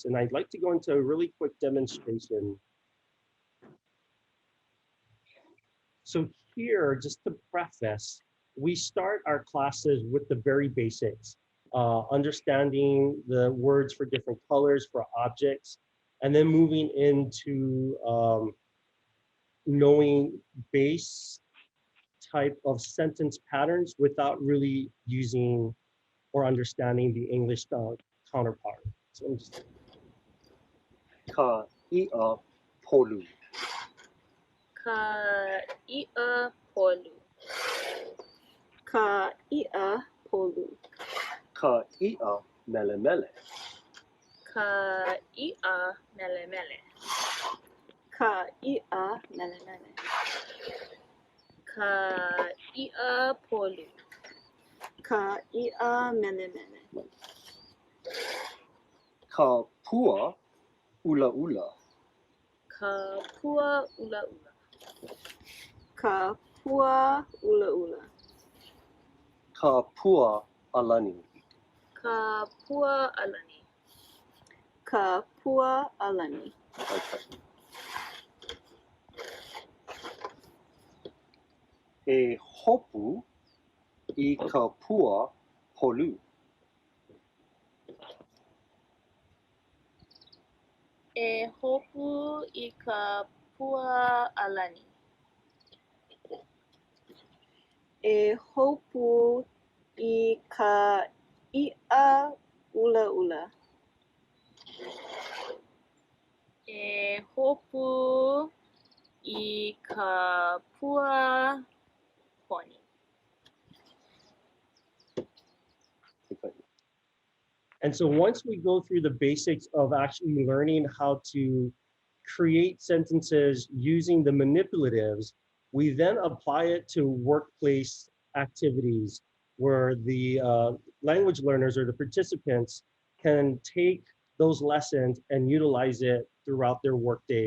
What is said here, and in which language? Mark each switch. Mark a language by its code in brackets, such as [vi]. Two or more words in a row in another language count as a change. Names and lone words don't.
[en] And I'd like to go into a really quick demonstration. So here, just to preface, we start our classes with the very basics, understanding the words for different colors for objects, and then moving into knowing base type of sentence patterns without really using or understanding the English counterpart. So I'm just... [haw] Ka'i'a polu. Ka'i'a polu. Ka'i'a polu. Ka'i'a mele mele. Ka'i'a mele mele. Ka'i'a mele mele. Ka'i'a polu. Ka'i'a mele mele. Kapua ula ula. Kapua ula ula. Kapua ula ula. Kapua alani. Kapua alani. Kapua alani. Okay. E hopu I kapua polu. E hopu I kapua alani. E hopu I ka'i'a ula ula. E hopu I kapua poni. [en] And so once we go through the basics of actually learning how to create sentences using the manipulatives, we then apply it to workplace activities where the language learners or the participants can take those lessons and utilize it throughout their workday.